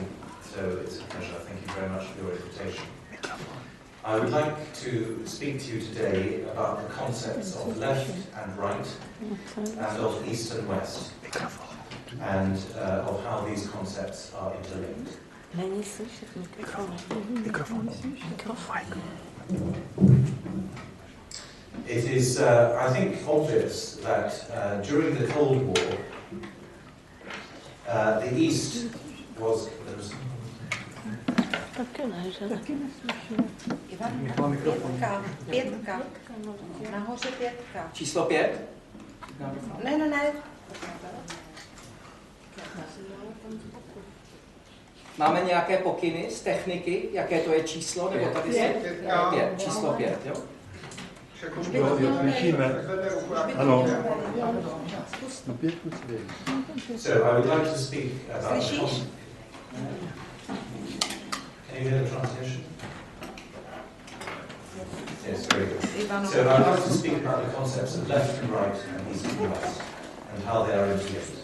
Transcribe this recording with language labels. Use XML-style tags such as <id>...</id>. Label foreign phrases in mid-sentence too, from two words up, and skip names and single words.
<en>So it's a pleasure. Thank you very much for your invitation. I would like to speak to you today about the concepts of left and right, and of east and west, and of how these concepts are interlinked.</en> <cs>Není slyšet mikrofon.</cs> <en>It is, I think, obvious that during the Cold War, the East was...</en> <cs>Pětka. Nahoře pětka. Číslo 5? Ne. Máme nějaké pokyny z techniky, jaké to je číslo, nebo tady se... 5. Číslo 5, jo? Ano.</cs> <en>So I would like to speak about...</en> <cs>Slyšíš?</cs> <en>Can you hear the translation? Yes, very good. So I'd like to speak about the concepts of left and right and east and west, and how they are interlinked.</en>